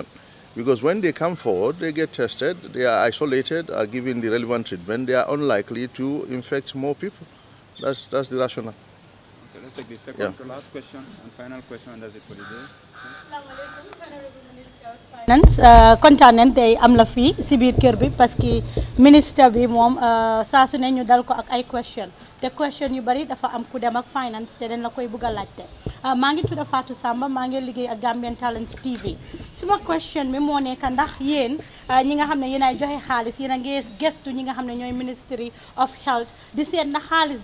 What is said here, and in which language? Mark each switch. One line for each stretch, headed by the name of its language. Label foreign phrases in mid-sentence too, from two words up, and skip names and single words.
English: Because when they come forward, they get tested, they are isolated, are given the relevant treatment, they are unlikely to infect more people. That's the rationale. Okay, let's take the second to last question and final question, and that's it for the day.
Wolof: Finance kontaan nañ tey am la fii si biir kër bi
French: parce que
Wolof: ministre bi moom saa su ne ñu dal ko ak ay question te question yu bari dafa am ku dem ak finance te dañ la koy bëgg a laajte maa ngi tudd Fatou Samba maa ngi liggéey ak Gambian Talents TV suma question bi moo nekk ndax yéen ñi nga xam ne yéen ay joxe xaalis yéen a ngi gestu ñi nga xam ne ñooy Ministry of Health di seet na xaalis